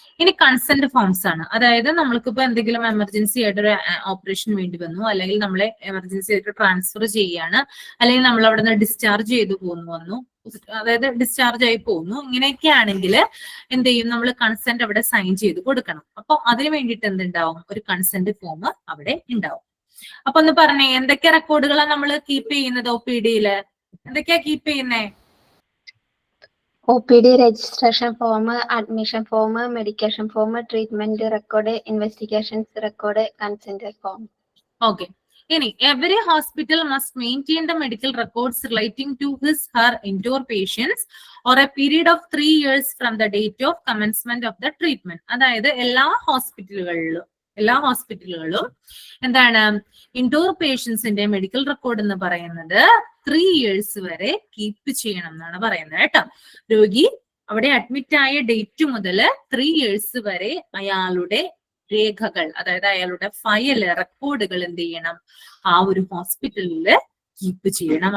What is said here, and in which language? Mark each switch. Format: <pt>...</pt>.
<ml>ഇനി consent forms ആണ്, അതായത് നമ്മൾക്കിപ്പോ എന്തെങ്കിലും എമർജൻസി ആയിട്ടൊരു ഓപ്പറേഷൻ വേണ്ടി വന്നു, അല്ലെങ്കിൽ നമ്മളെ എമർജൻസി ആയിട്ട് ട്രാൻസ്ഫർ ചെയ്യാണ്, അല്ലെങ്കിൽ നമ്മൾ അവിടെ നിന്ന് ഡിസ്ചാർജ് ചെയ്തു വന്നു, അതായത് ഡിസ്ചാർജ് ആയി പോകുന്നു, ഇങ്ങനെയൊക്കെ ആണെങ്കിൽ എന്ത് ചെയ്യും, നമ്മൾ കൺസെന്റ് അവിടെ സൈൻ ചെയ്ത് കൊടുക്കണം. അപ്പൊ അതിന് വേണ്ടിയിട്ട് എന്തുണ്ടാവും, ഒരു കൺസെന്റ് ഫോം അവിടെ ഉണ്ടാവും. അപ്പൊ ഒന്ന് പറഞ്ഞേ, എന്തൊക്കെ റെക്കോർഡുകളാണ് നമ്മൾ കീപ്പ് ചെയ്യുന്നത് OPD എന്തൊക്കെയാ കീപ്പ് ചെയ്യുന്നേ?</ml> <en>OPD registration form, admission form, medication form, treatment record, investigations record, consent form. Okay. Any every hospital must maintain the medical records relating to his/her indoor patients or a period of 3 years from the date of commencement of the treatment.</en> <ml>അതായത് എല്ലാ ഹോസ്പിറ്റലുകളിലും എന്താണ്, indoor പേഷ്യൻസിന്റെ medical record എന്ന് പറയുന്നത് 3 years വരെ keep ചെയ്യണം എന്നാണ് പറയുന്നത് കേട്ടോ. രോഗി അവിടെ അഡ്മിറ്റ് ആയ ഡേറ്റ് മുതൽ 3 years വരെ അയാളുടെ രേഖകൾ, അതായത് അയാളുടെ ഫയല് റെക്കോർഡുകൾ എന്ത് ചെയ്യണം, ആ ഒരു ഹോസ്പിറ്റലിൽ കീപ്പ് ചെയ്യണം.</ml>